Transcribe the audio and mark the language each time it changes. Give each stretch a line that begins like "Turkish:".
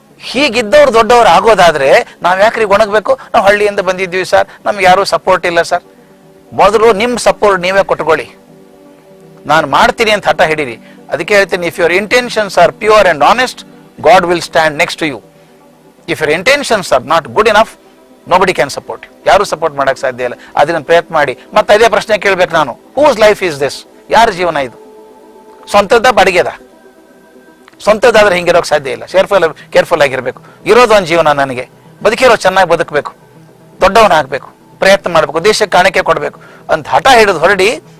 Kannada: ಹೀಗಿದ್ದವ್ರು ದೊಡ್ಡವರು ಆಗೋದಾದ್ರೆ ನಾವ್ ಯಾಕ್ರಿ ಗೊಣಗಬೇಕು? ನಾವು ಹಳ್ಳಿಯಿಂದ ಬಂದಿದ್ವಿ ಸರ್, ನಮ್ಗೆ ಯಾರು ಸಪೋರ್ಟ್ ಇಲ್ಲ ಸರ್. ಮೊದಲು ನಿಮ್ ಸಪೋರ್ಟ್ ನೀವೇ ಕೊಟ್ಕೊಳ್ಳಿ. ನಾನು ಮಾಡ್ತೀನಿ ಅಂತ ಹಠ ಹಿಡೀರಿ. ಅದಕ್ಕೆ ಹೇಳ್ತೀನಿ,
English: If your intentions are pure and honest, God will stand next to you. If your intentions are not good enough, nobody can support you.
Kannada: ಯಾರು ಸಪೋರ್ಟ್ ಮಾಡಕ್ ಸಾಧ್ಯ ಇಲ್ಲ. ಅದನ್ನ ಪ್ರಯತ್ನ ಮಾಡಿ. ಮತ್ತೆ ಅದೇ ಪ್ರಶ್ನೆ ಕೇಳ್ಬೇಕು ನಾನು,
English: Whose life is this?
Kannada: ಯಾರ ಜೀವನ ಇದು? ಸ್ವಂತದ ಬಾಡಿಗೆದ? ಸ್ವಂತದಾದ್ರೆ ಹಿಂಗಿರೋಕ್ ಸಾಧ್ಯ ಇಲ್ಲ. ಕೇರ್ಫುಲ್ ಆಗಿರ್ಬೇಕು. ಇರೋದು ಒಂದು ಜೀವನ, ನನಗೆ ಬದುಕಿರೋ ಚೆನ್ನಾಗಿ ಬದುಕಬೇಕು, ದೊಡ್ಡವನಾಗಬೇಕು, ಪ್ರಯತ್ನ ಮಾಡಬೇಕು, ದೇಶಕ್ಕೆ ಕಾಣಿಕೆ ಕೊಡಬೇಕು ಅಂತ ಹಠ ಹಿಡಿದು ಹೊರಡಿ.